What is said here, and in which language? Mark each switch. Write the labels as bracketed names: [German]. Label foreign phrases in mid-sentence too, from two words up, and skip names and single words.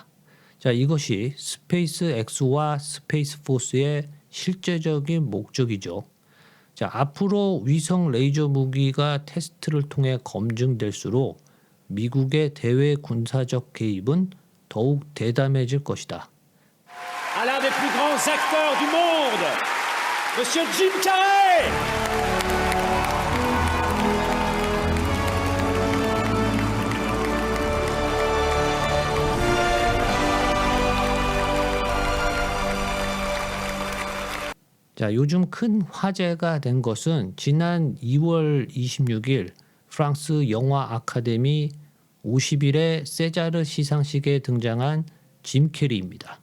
[Korean] 자, 이것이 스페이스 X와 스페이스 포스의 실제적인 목적이죠. 자, 앞으로 위성 레이저 무기가 테스트를 통해 검증될수록 미국의 대외 군사적 개입은 더욱 대담해질 것이다. [French] À l'un des plus grands acteurs du monde, Monsieur Jim Carrey. [Korean] 자, 요즘 큰 화제가 된 것은 지난 2월 26일 프랑스 영화 아카데미 50일의 세자르 시상식에 등장한 짐 캐리입니다.